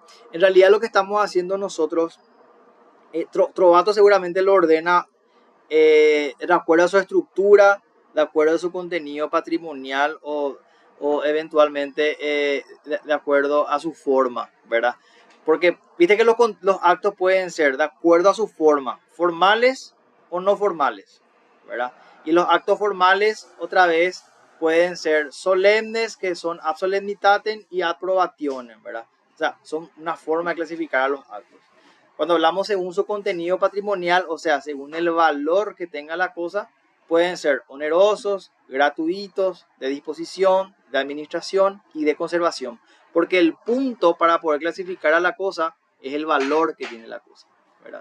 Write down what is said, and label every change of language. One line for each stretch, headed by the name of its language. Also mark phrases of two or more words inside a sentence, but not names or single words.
Spanish: En realidad lo que estamos haciendo nosotros, Trovato seguramente lo ordena de acuerdo a su estructura, de acuerdo a su contenido patrimonial o eventualmente de acuerdo a su forma, ¿verdad? Porque viste que los actos pueden ser de acuerdo a su forma, formales o no formales, ¿verdad? Y los actos formales, otra vez, pueden ser solemnes, que son
Latin: ad solemnitatem
Spanish: y
Latin: ad probationem,
Spanish: ¿verdad? O sea, son una forma de clasificar a los actos. Cuando hablamos según su contenido patrimonial, o sea, según el valor que tenga la cosa, pueden ser onerosos, gratuitos, de disposición, de administración y de conservación. Porque el punto para poder clasificar a la cosa es el valor que tiene la cosa, ¿verdad?